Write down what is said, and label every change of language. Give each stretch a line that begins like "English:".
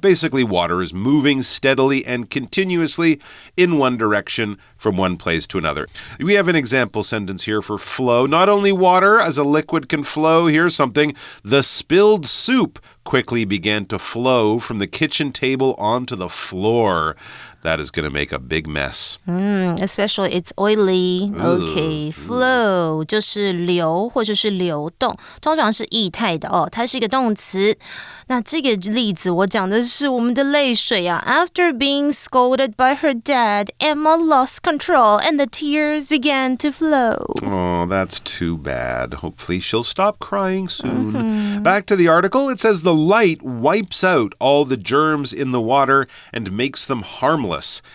English: Basically, water is moving steadily and continuously in one direction from one place to another. We have an example sentence here for flow. Not only water as a liquid can flow. Here's something. The spilled soup quickly began to flow from the kitchen table onto the floor. That is going to make a big mess. Especially it's oily.
Chinese: Okay, flow 就是流或者是流动，通常是液态的哦，它是一个动词。那这个例子我讲的是我们的泪水啊。
English: After being scolded by her dad, Emma lost control and the tears began to flow. Oh, that's too bad. Hopefully she'll stop crying soon. Back to the article. It says the light wipes out all the germs in the water and makes them harmless.